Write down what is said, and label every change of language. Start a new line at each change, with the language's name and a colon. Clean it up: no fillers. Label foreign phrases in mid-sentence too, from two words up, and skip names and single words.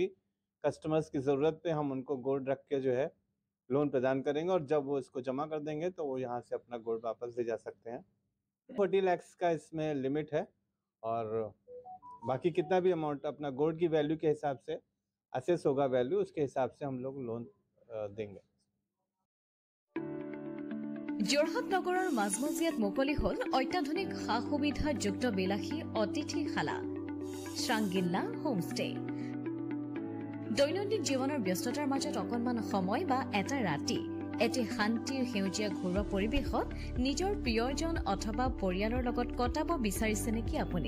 Hindi: कस्टमर्स की ज़रूरत पे हम उनको गोल्ड रख के जो है लोन प्रदान करेंगे और जब वो इसको जमा कर देंगे तो वो यहाँ से अपना गोल्ड वापस ले जा सकते हैं। 40 लाख का इसमें लिमिट है और बाकी कितना भी अमाउंट अपना गोल्ड की वैल्यू के हिसाब से असेस होगा वैल्यू, उसके हिसाब से हम लोग लोन देंगे।
Assamese: যোৰহাট নগৰৰ মাজমজিয়াত মুকলি হ'ল অত্যাধুনিক সা সুবিধাযুক্ত বিলাসী অতিথিশালা। শ্ৰাংগিল্লা হোমষ্টে। দৈনন্দিন জীৱনৰ ব্যস্ততাৰ মাজত অকণমান সময় বা এটা ৰাতি এটি শান্তিৰ সেউজীয়া ঘৰুৱা পৰিৱেশত নিজৰ প্ৰিয়জন অথবা পৰিয়ালৰ লগত কটাব বিচাৰিছে নেকি আপুনি?